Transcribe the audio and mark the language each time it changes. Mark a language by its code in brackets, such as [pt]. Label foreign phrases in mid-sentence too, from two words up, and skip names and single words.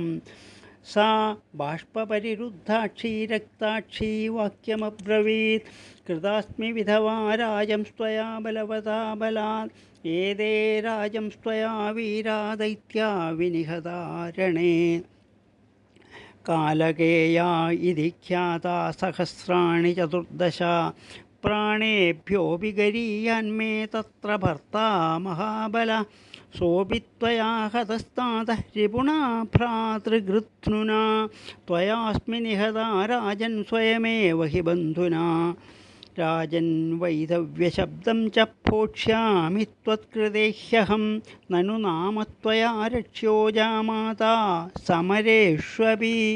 [sa] സാ ബാഷ്പപരിരുദ്ധാക്ഷീ രക്താക്ഷീ വാക്യമബ്രവീത്. കൃതാസ്മി വിധവാ രാജം സ്ത്വയാ ബലവതാ ബലാത്. ഏതേ രാജം സ്ത്വയാ വീരാ ദൈത്യാ വിനിഹതാ രണേ. कालकेया इति ख्याता सहस्राणि चतुर्दश प्राणेभ्योऽपि गरीयान्मे तत्र भर्ता महाबल सोऽपि त्वया हतस्तातः रिपुणा भ्रातृगृध्नुना त्वयास्मि निहता राजन् स्वयमेव हि बन्धुना राजन् वैधव्यशब्दं च भोक्ष्यामि त्वत्कृते ह्यहं ननु नाम त्वया रक्ष्यो जामाता समरेष्वपि